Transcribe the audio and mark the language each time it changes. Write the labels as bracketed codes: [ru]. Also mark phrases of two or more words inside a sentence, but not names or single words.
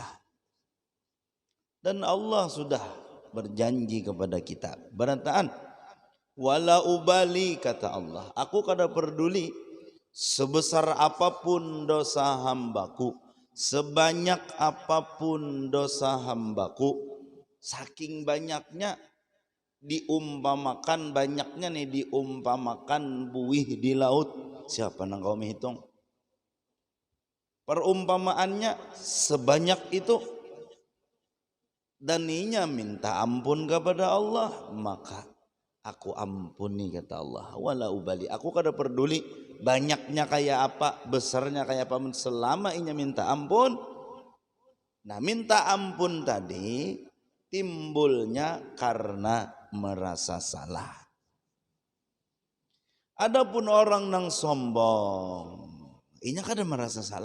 [bjn] Dan Allah sudah berjanji kepada kita, berataan, [ar] ولا أبالي, [bjn] kata Allah, aku kada peduli sebesar apapun dosa hambaku, sebanyak apapun dosa hambaku, saking banyaknya diumpamakan, banyaknya nih diumpamakan buih di laut. Siapa nang kau menghitung? Perumpamaannya sebanyak itu, dan inya minta ampun kepada Allah, maka aku ampuni, kata Allah. [ar] ولا أبالي, [bjn] aku kada peduli banyaknya kayak apa, besarnya kayak apa, selama inya minta ampun. Nah minta ampun tadi timbulnya karena merasa salah. Adapun orang nang sombong, inya kada merasa salah.